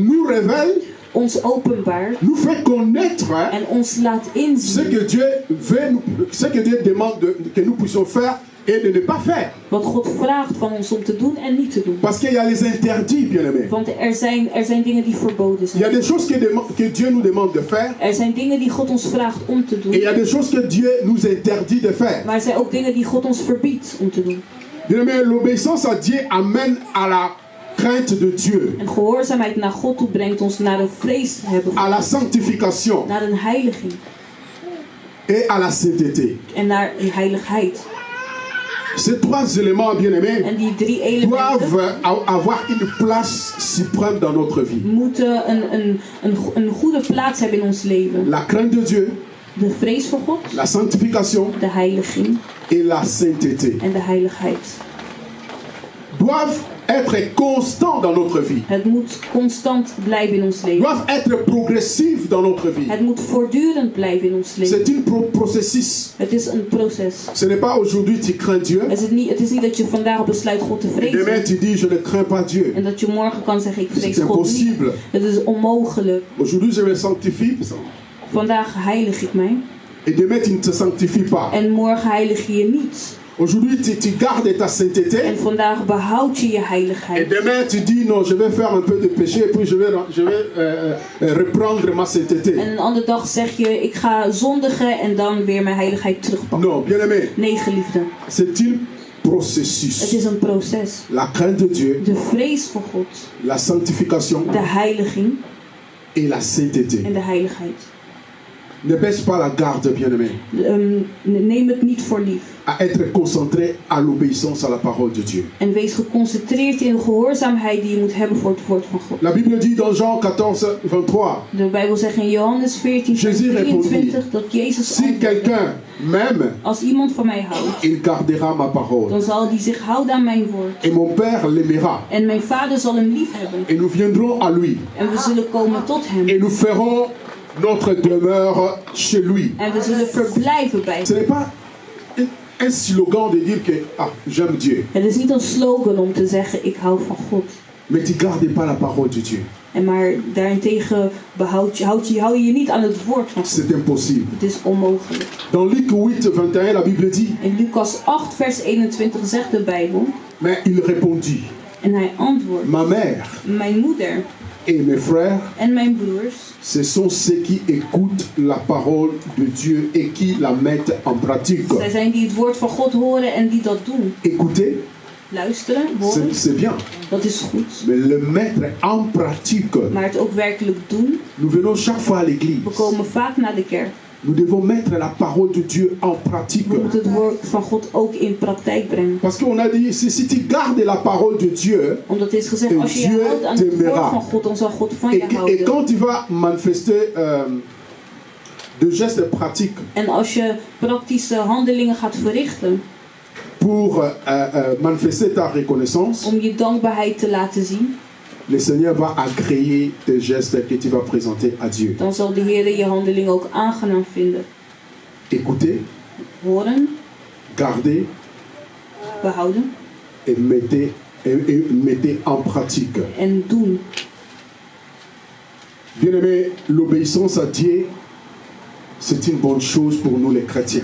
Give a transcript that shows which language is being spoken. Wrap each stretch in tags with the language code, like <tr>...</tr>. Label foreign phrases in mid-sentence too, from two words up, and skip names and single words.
<fr>nous révèle,</fr> <nl>ons openbaart</nl> <fr>nous fait connaître</fr> <nl>en ons laat</nl> <fr>ce</fr> <nl>inzien</nl> <fr>que Dieu veut, ce que Dieu demande que nous puissions faire et de ne pas faire.</fr> <nl>wat God vraagt van ons om te doen en niet te doen.</nl> <fr>Parce qu'il y a les interdits, bien-aimés.</fr> <nl>Want er zijn dingen die verboden</nl> <fr>Il y a</fr> <nl>zijn.</nl> <fr>des choses que Dieu nous demande de faire</fr> <nl>Er zijn dingen die God ons vraagt om te</nl> <fr>et il y</fr> <nl>doen.</nl> <fr>a des choses que Dieu nous interdit de faire.</fr> <nl>Maar er zijn ook dingen die God ons verbiedt om te doen.</nl> <fr>Bien-aimés, l'obéissance à Dieu amène à la crainte de Dieu,</fr> <nl>En gehoorzaamheid naar God toe brengt ons naar een vrees hebben,</nl> <fr>à la sanctification</fr> <nl>naar een heiliging</nl> <fr>et à la sainteté.</fr> <nl>en naar een heiligheid.</nl> <fr>Ces trois éléments, bien-aimés,</fr> <nl>En die drie elementen</nl> <fr>doivent avoir une place suprême dans notre vie.</fr> <nl>moeten een goede plaats hebben in ons leven.</nl> <fr>La crainte de Dieu,</fr> <nl>De vrees voor God,</nl> <fr>la sanctification</fr> <nl>de heiliging</nl> <fr>et la sainteté</fr> <nl>en de heiligheid.</nl> <fr>doivent être constants dans notre vie,</fr> <nl>Het moet constant blijven in ons leven.</nl> <fr>doivent être progressifs dans notre vie.</fr> <nl>Het moet voortdurend blijven in ons leven.</nl> <fr>C'est un processus.</fr> <nl>Het is een proces.</nl> <fr>Ce n'est pas aujourd'hui tu crains Dieu</fr> <nl>Het is niet dat je vandaag besluit God te</nl> <fr>et demain</fr> <nl>vrezen.</nl> <fr>tu dis je ne crains pas Dieu.</fr> <nl>En dat je morgen kan zeggen ik vrees</nl> <fr>C'est</fr> <nl>God niet.</nl> <fr>impossible.</fr> <nl>Het is onmogelijk.</nl> <fr>Aujourd'hui je me sanctifie</fr> <nl>Vandaag heilig ik mij.</nl> <fr>et demain tu ne te sanctifies pas.</fr> <nl>En morgen heilig je je niet.</nl> <fr>Aujourd'hui tu gardes ta sainteté</fr> <nl>En vandaag behoud je je</nl> <fr>et</fr> <nl>heiligheid.</nl> <fr>demain tu dis non je vais faire un peu de péché et puis je vais reprendre ma sainteté.</fr> <nl>En een andere dag zeg je ik ga zondigen en dan weer mijn heiligheid terugpakken.</nl> <fr>Non, bien aimé,</fr> <nl>Nee, geliefde.</nl> <fr>c'est un</fr> <nl>Het</nl> <fr>processus.</fr> <nl>is een proces.</nl> <fr>La crainte de Dieu,</fr> <nl>De vrees voor God,</nl> <fr>la sanctification</fr> <nl>de heiliging</nl> <fr>et la sainteté.</fr> <nl>en de heiligheid.</nl> <fr>Ne baisse pas la garde, bien aimé,</fr> <nl>Neem het niet voor lief.</nl> <fr>à être concentré à l'obéissance à la parole de Dieu.</fr> <nl>En wees geconcentreerd in de gehoorzaamheid die je moet hebben voor het woord van God.</nl> <fr>La Bible dit dans Jean 14:23,</fr> <nl>De Bijbel zegt in Johannes 14, vers</nl> <fr>Jésus</fr> <nl>23 dat Jezus</nl> <fr>si</fr> <nl>antwoordde,</nl> <fr>quelqu'un m'aime,</fr> <nl>als iemand van mij houdt,</nl> <fr>il gardera ma parole.</fr> <nl>dan zal die zich houden aan mijn woord.</nl> <fr>Et mon Père l'aimera.</fr> <nl>En mijn vader zal hem lief hebben.</nl> <fr>Et nous viendrons à lui.</fr> <nl>En we zullen komen tot hem.</nl> <fr>Et nous ferons notre demeure chez lui.</fr> <nl>En we zullen verblijven bij</nl> <fr>Ce</fr> <nl>hem.</nl> <fr>n'est pas un slogan de dire que j'aime Dieu.</fr> <nl>Het is niet een slogan om te zeggen ik hou van God.</nl> <fr>Mais tu ne gardes pas la parole de Dieu.</fr> <nl>En maar daarentegen hou je je niet aan het woord van God.</nl> <fr>C'est impossible.</fr> <nl>Het is onmogelijk.</nl> <fr>Dans Luc 8:21, la Bible dit,</fr> <nl>In Lucas 8 vers 21 zegt de Bijbel.</nl> <fr>mais il répondit,</fr> <nl>En hij antwoordt.</nl> <fr>ma mère</fr> <nl>Mijn moeder</nl> <fr>et mes frères,</fr> <nl>en mijn broers.</nl> <fr>ce sont ceux qui écoutent la parole de Dieu et qui la mettent en pratique.</fr> <nl>Zij zijn die het woord van God horen en die dat doen.</nl> <fr>Écouter,</fr> <nl>Luisteren, horen,</nl> <fr>c'est bien.</fr> <nl>dat is goed.</nl> <fr>Mais le mettre en pratique,</fr> <nl>Maar het ook werkelijk doen.</nl> <fr>nous venons chaque fois à l'église.</fr> <nl>We komen vaak naar de kerk.</nl> <fr>Nous devons mettre la parole de Dieu en pratique.</fr> <nl>We moeten het woord van God ook in praktijk brengen.</nl> <fr>Parce qu'on a dit, si tu gardes la parole de Dieu,</fr> <nl>Omdat het is gezegd, En als je je</nl> <fr>Dieu</fr> <nl>houdt aan het woord</nl> <fr>t'aimera.</fr> <nl>van God, dan zal God van</nl> <fr>et,</fr> <nl>je</nl> <fr>et</fr> <nl>houden.</nl> <fr>quand tu vas manifester de gestes pratiques</fr> <nl>En als je praktische handelingen gaat verrichten</nl> <fr>pour manifester ta reconnaissance,</fr> <nl>om je dankbaarheid te laten zien,</nl> <fr>le Seigneur va agréer tes gestes que tu vas présenter à Dieu.</fr> <nl>dan zal de Heer je handeling ook aangenaam vinden.</nl> <fr>Écoutez,</fr> <nl>Horen,</nl> <fr>gardez</fr> <nl>behouden</nl> <fr>et mettez en pratique.</fr> <nl>en doen.</nl> <fr>Bien-aimé, l'obéissance à Dieu, c'est une bonne chose pour nous les chrétiens.</fr>